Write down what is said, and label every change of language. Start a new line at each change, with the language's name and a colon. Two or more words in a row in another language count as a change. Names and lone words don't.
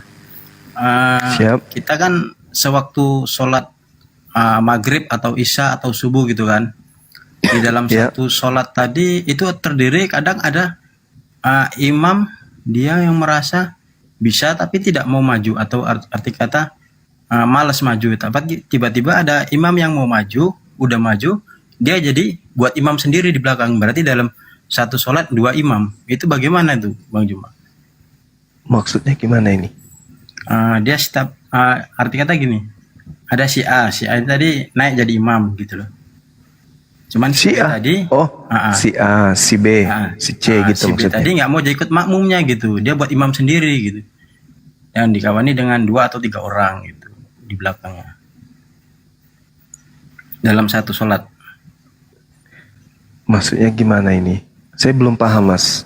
Indonesian: Kita kan sewaktu sholat maghrib atau isya atau subuh gitu kan, di dalam satu sholat tadi itu terdiri kadang ada imam dia yang merasa bisa tapi tidak mau maju, atau arti kata malas maju, tapi tiba-tiba ada imam yang mau maju, udah maju, dia jadi buat imam sendiri di belakang. Berarti dalam satu sholat 2 imam. Itu bagaimana tuh Bang Juma? Maksudnya gimana ini? Dia stop, arti kata gini, ada si A tadi naik jadi imam gitu loh. Cuman si A tadi, si A, si B, si C gitu si B maksudnya. tadi nggak mau ikut makmumnya gitu, dia buat imam sendiri gitu, yang dikawani dengan 2 atau 3 orang gitu di belakangnya dalam satu sholat. Maksudnya gimana ini? Saya belum paham Mas.